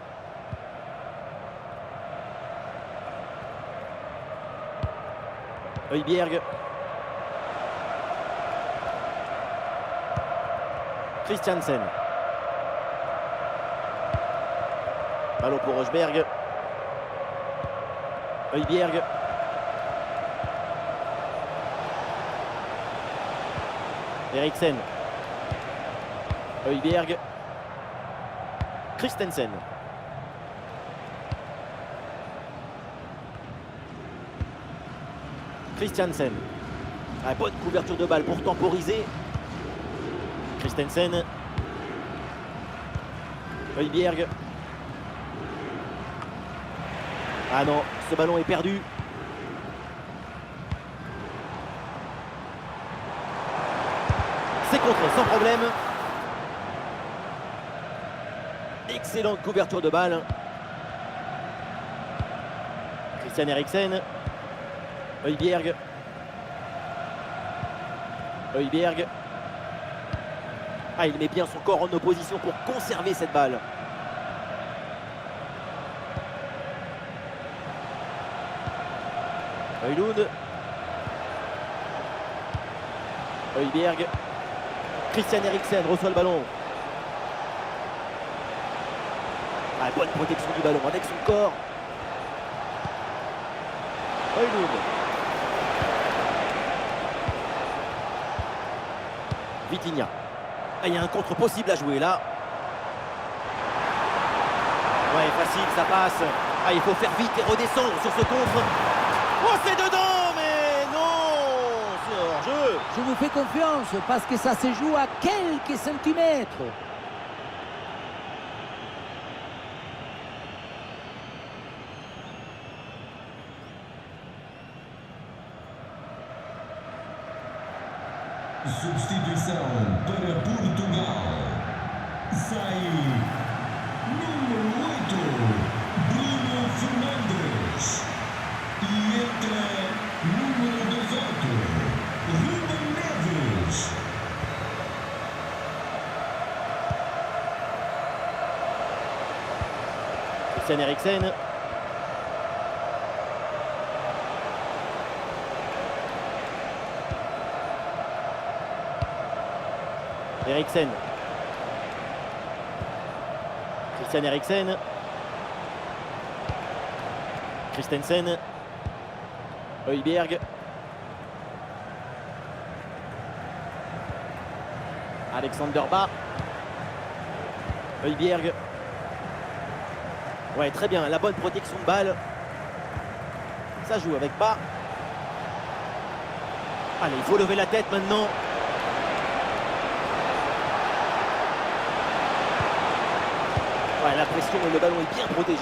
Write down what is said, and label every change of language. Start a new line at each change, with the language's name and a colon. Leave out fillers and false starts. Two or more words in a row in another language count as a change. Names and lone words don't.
French: Højbjerg. Christiansen. Ballon pour Rosberg. Højbjerg. Eriksen. Højbjerg. Christensen. Christiansen. Ah, bonne couverture de balle pour temporiser. Christensen. Højbjerg. Ah non, ce ballon est perdu. C'est contré sans problème. Excellente couverture de balle. Christian Eriksen. Højbjerg. Højbjerg. Ah, il met bien son corps en opposition pour conserver cette balle. Højlund. Højbjerg. Christian Eriksen reçoit le ballon. Ah, bonne protection du ballon avec son corps. Højlund. Vitinha. Ah, il y a un contre possible à jouer là. Ouais, facile, ça passe. Ah, il faut faire vite et redescendre sur ce contre. Oh, c'est dedans, mais non. vous fais confiance parce que ça se joue à quelques centimètres.
Portuguese: Substituição para Portugal. Sai número 8, Bruno Fernandes. E entra número 18, Ruben Neves.
French: Christian Eriksen. Eriksen. Christian Eriksen. Christensen. Højbjerg. Alexander Bas. Højbjerg. Ouais, très bien, la bonne protection de balle. Ça joue avec Bas. Allez, il faut lever la tête maintenant. Ouais, la pression, le ballon est bien protégé.